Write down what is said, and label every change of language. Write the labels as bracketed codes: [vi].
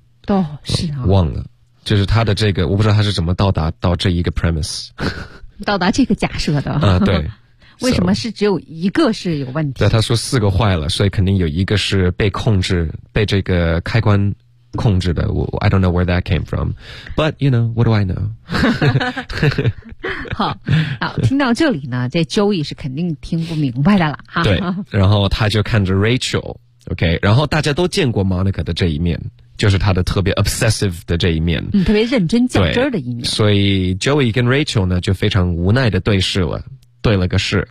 [zh] 都是啊、哦。忘了，就是他的这个，我不知道他是怎么到达到这一个 premise，到达这个假设的。啊，对。为什么是只有一个是有问题？ So, 对，他说四个坏了，所以肯定有一个是被控制，被这个开关控制的。 [en] 我 I don't know where that came from, but you know what do I know? [zh] 好，听到这里呢，这 Joey 是肯定听不明白的了哈。对，然后他就看着 Rachel, OK, 然后大家都见过 Monica 的这一面。就是他的特别 obsessive 的这一面、嗯、特别认真较真的一面，所以 Joey 跟 Rachel 呢就非常无奈的对视了，对了个视、